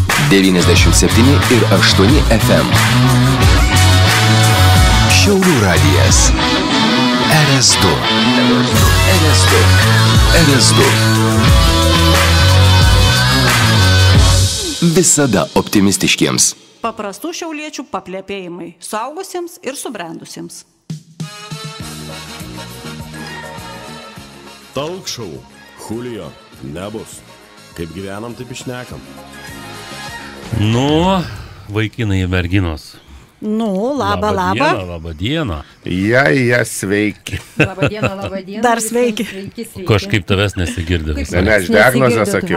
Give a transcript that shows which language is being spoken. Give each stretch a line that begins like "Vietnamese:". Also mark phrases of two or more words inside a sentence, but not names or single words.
Lithuanian: 97,8 FM. Šiaulių radijas. RS2. Visada optimistiškiems. Paprastų šiauliečių paplepėjimai suaugusiems ir subrendusiems.
English: Talk show.
Lithuanian: Julio. Nebus. Kaip gyvenam, taip išnekam. Nu, vaikinai ir merginos. Nu, laba. Labą dieną. Ja, sveiki. Labą dieną. Dar sveiki. Kažkaip tavęs nesigirdi. Ne, aš diagnozę sakiau.